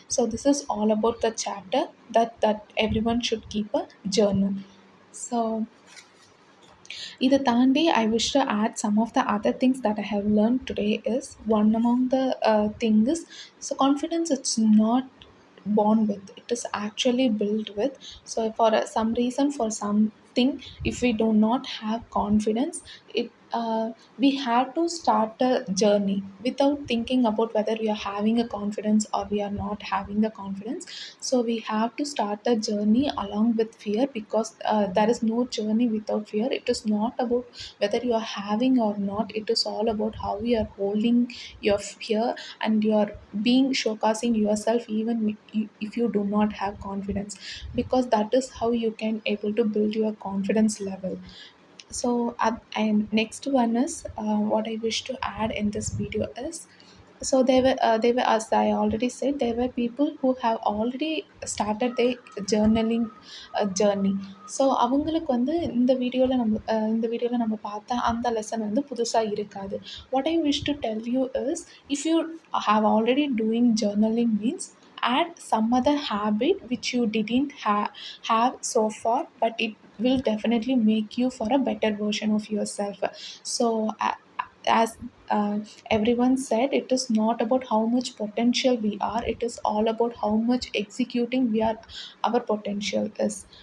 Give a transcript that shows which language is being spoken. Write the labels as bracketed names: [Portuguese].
[English] So this is all about the chapter that everyone should keep a journal. So [Tamil] இதை தாண்டி [English] I wish to add some of the other things that I have learn today is one among the thing is so confidence it's not born with, it it is actually built with. So for some reason, for something, if we do not have confidence, it we have to start a journey without thinking about whether we are having a confidence or we are not having the confidence. So we have to start the journey along with fear, because there is no journey without fear. It is not about whether you are having or not. It is all about how you are holding your fear, and you are being showcasing yourself even if you do not have confidence, because that is how you can able to build your confidence level. So and next one is what I wish to add in this video is, so they were, as I already said, there were people who have already started their journaling journey. [Tamil] So அவங்களுக்கு வந்து இந்த வீடியோவில் நம்ம பார்த்த அந்த lesson வந்து புதுசாக இருக்காது. [English] What I wish to tell you is, if you have already doing journaling means, add some other habit which you didn't have so far, but it will definitely make you for a better version of yourself. So as everyone said, it is not about how much potential we are, it is all about how much executing we are, our potential is.